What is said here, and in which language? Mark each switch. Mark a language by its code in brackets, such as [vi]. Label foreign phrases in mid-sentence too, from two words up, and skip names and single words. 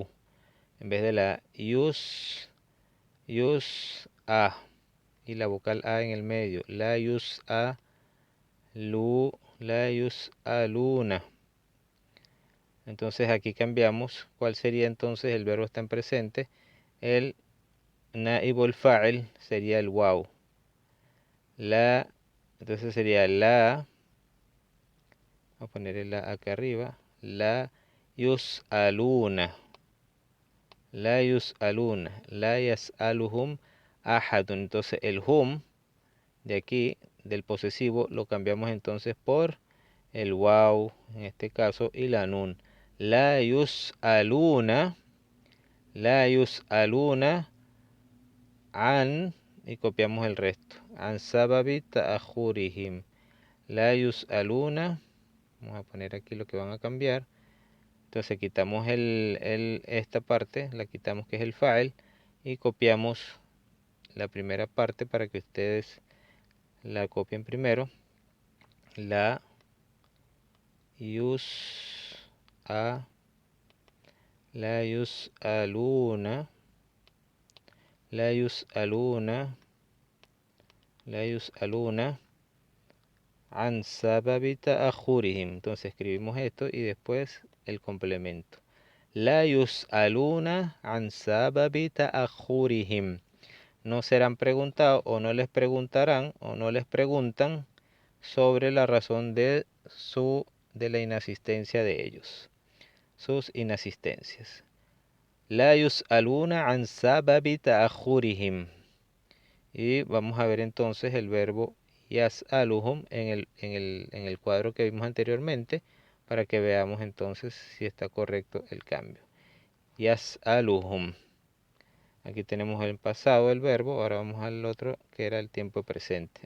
[es] En vez de la a. Y la vocal a en el medio. [ar] لا يُسألون. [es] Entonces aquí cambiamos. ¿Cuál sería entonces? El verbo está en presente. El [ar] نائب الفاعل [es] sería el waw. Entonces sería la. Vamos a poner el la acá arriba. [ar] لا يُسألون. لا يُسألون. لا يسألهم أحد. [es] Entonces el hum de aquí, del posesivo, lo cambiamos entonces por el waw, en este caso, y la nun. [ar] لا يُسألون. لا يُسألون عن, [es] y copiamos el resto. [ar] عن سبب تأخرهم. لا يُسألون. [es] Vamos a poner aquí lo que van a cambiar. Entonces quitamos esta parte, la quitamos que es el file, y copiamos la primera parte para que ustedes la copien primero. [ar] لا لا يُسألون، لا يُسألون، لا يُسألون عن سبب تأخرهم. [es] Entonces escribimos esto y después el complemento. [ar] لا يُسألون عن سبب تأخرهم. [es] No serán preguntados o no les preguntarán o no les preguntan sobre la razón de la inasistencia de ellos. Sus inasistencias. [ar] لا يُسألون عن سبب تأخرهم. [es] Y vamos a ver entonces el verbo yas'aluhum en el cuadro que vimos anteriormente para que veamos entonces si está correcto el cambio. [ar] يسألهم. [es] Aquí tenemos el pasado del verbo, ahora vamos al otro que era el tiempo presente.